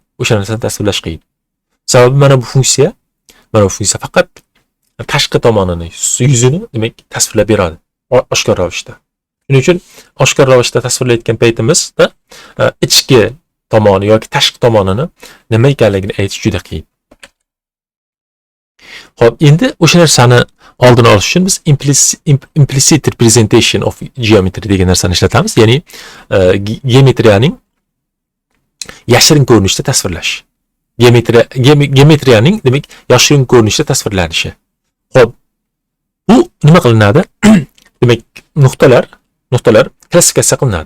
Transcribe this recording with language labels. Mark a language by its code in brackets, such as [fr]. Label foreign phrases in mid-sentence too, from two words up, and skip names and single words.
[uz] O'sha narsani tasvirlash qiyin. Sababi mana bu funksiya faqat tashqi tomonini, yuzini demak tasvirlab beradi oshkor ravishda. Shuning uchun oshkor ravishda tasvirlayotgan paytimizda ichki tomoni yoki tashqi tomonini nima ekanligini aytish juda qiyin. Xo'p, endi o'sha narsani oldini olish uchun biz [en] implicit representation of geometry [uz] degan narsani ishlatamiz, ya'ni geometriyaning yashirin ko'rinishda tasvirlash. Geometriyaning demak yashirin ko'rinishda tasvirlanishi. Xo'p, bu nima qilinadi? Demak, nuqtalar klassifikatsiya qilinadi.